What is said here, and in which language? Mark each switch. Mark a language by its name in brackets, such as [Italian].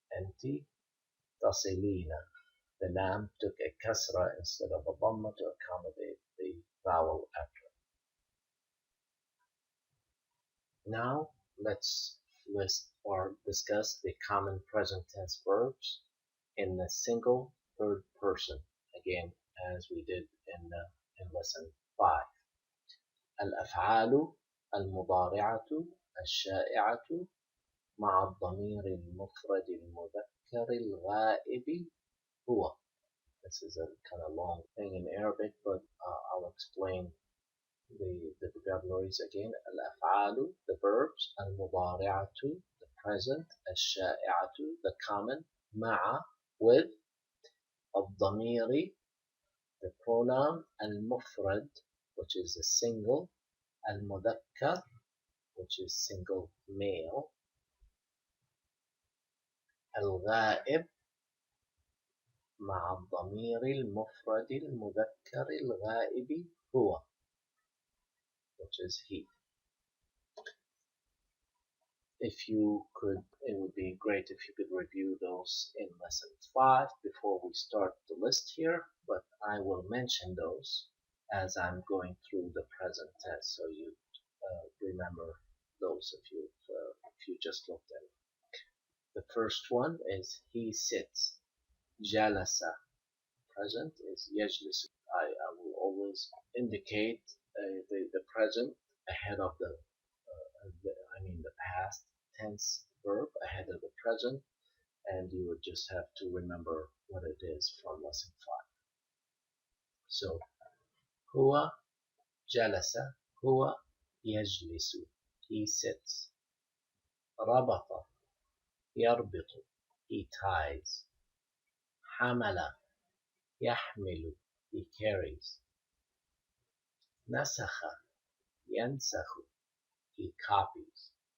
[English] Anti tasilina. The lam took a kasra instead of a dhamma to accommodate the vowel after. Now let's list or discuss the common present tense verbs in the single third person, again as we did in lesson 5. [Arabic] الأفعال المضارعة الشائعة مع الضمير المفرد المذكر الغائب هو. [English] This is a kind of long thing in Arabic, but I'll explain the vocabularies again. الأفعال, the verbs. المضارعة, the present. الشائعة, the common. مع, with. الضمير, the pronoun. المفرد, which is a single. المذكر, which is single male. [Arabic] الغائب مع الضمير المفرد المذكر الغائب هو, [English] which is he. If you could, it would be great if you could review those in lesson 5 before we start the list here, but I will mention those as I'm going through the present tense, so you remember those if you just looked at it. The first one is he sits. Jalasa. Present is يجلس. I will always indicate the present ahead of the past tense verb ahead of the present, and you would just have to remember what it is from lesson 5. So [Arabic] هو جلس, هو يجلس, [English] he sits. [Arabic] ربط, يربط, [English] he ties. [Arabic] حمل, يحمل, [English] he carries. [Arabic] نسخ, ينسخ, [English] he copies.